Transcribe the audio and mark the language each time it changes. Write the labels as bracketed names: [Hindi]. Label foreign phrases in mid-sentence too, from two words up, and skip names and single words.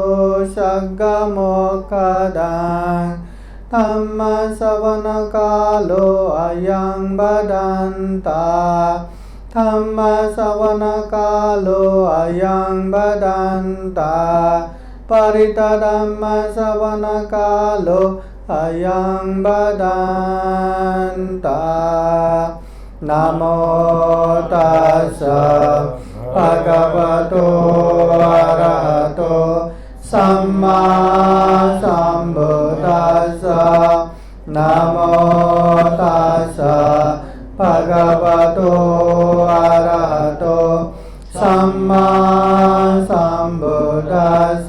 [Pali] सद्गमोक्षदां धम्म श्रवण कालो अयं बदन्ता धम्म श्रवण कालो अयं बदन्ता परितधम्म श्रवण कालो अयं बदन्ता। नमो तस्स भगवतो अरहतो सम्मा सम्बुद्दस्स। नमो तस्स भगवतो अरहतो सम्मा सम्बुद्दस्स।